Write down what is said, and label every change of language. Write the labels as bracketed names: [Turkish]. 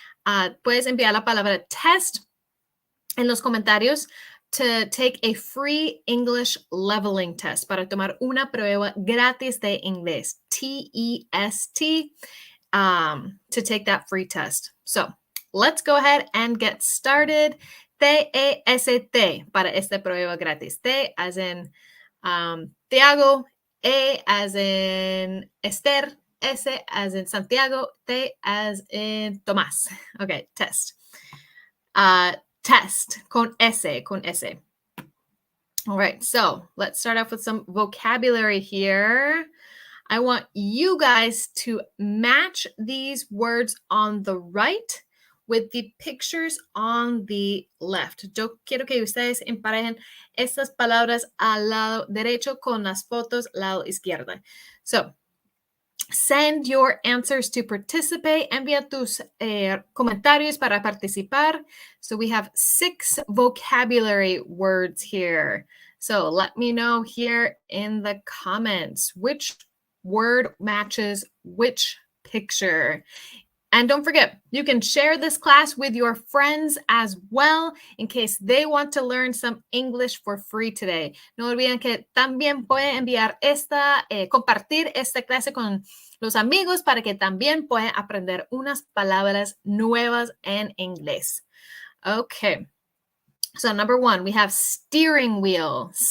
[Spanish] Puedes enviar la palabra test en los comentarios [English] to take a free English leveling test, [Spanish] para tomar una prueba gratis de inglés, T-E-S-T, [English] to take that free test. So let's go ahead and get started. [Spanish] T-E-S-T para esta prueba gratis. [English] T as in Tiago, E as in Esther, S as in Santiago, T as in Tomás. Okay, test. [Spanish] Test con S. [English] All right, so let's start off with some vocabulary here. I want you guys to match these words on the right with the pictures on the left. [Spanish] Yo quiero que ustedes emparejen estas palabras al lado derecho con las fotos lado izquierdo. [English] So, send your answers to participate. [Spanish] Envía tus comentarios para participar. [English] So we have 6 vocabulary words here. So let me know here in the comments which word matches which picture. And don't forget, you can share this class with your friends as well in case they want to learn some English for free today. [Spanish] No olviden que también pueden enviar compartir esta clase con los amigos para que también puedan aprender unas palabras nuevas en inglés. [English] Okay. So number 1, we have steering wheel.